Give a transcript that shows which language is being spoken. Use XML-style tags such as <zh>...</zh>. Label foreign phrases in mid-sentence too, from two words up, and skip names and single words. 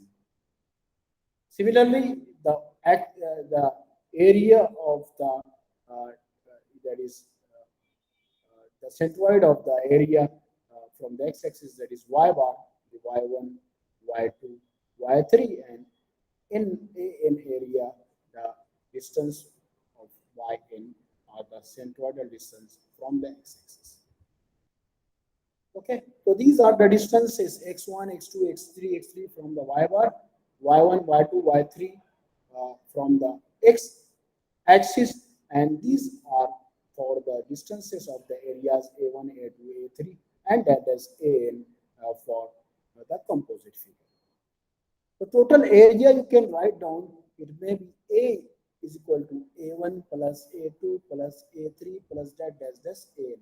<en>Similarly, the area of the that is the centroid of the area from the x-axis, that is y bar, the y1, y2, y3, and in an area the distance of yn or the centroidal distance from the x-axis. Okay, so these are the distances x1, x2, x3, x3 from the y bar, y1, y2, y3 from the x, axis, and these are for the distances of the areas A1, A2, A3, and that is AN for the composite figure. The total area you can write down, it may be A is equal to A1 plus A2 plus A3 plus that dash dash AN.</en>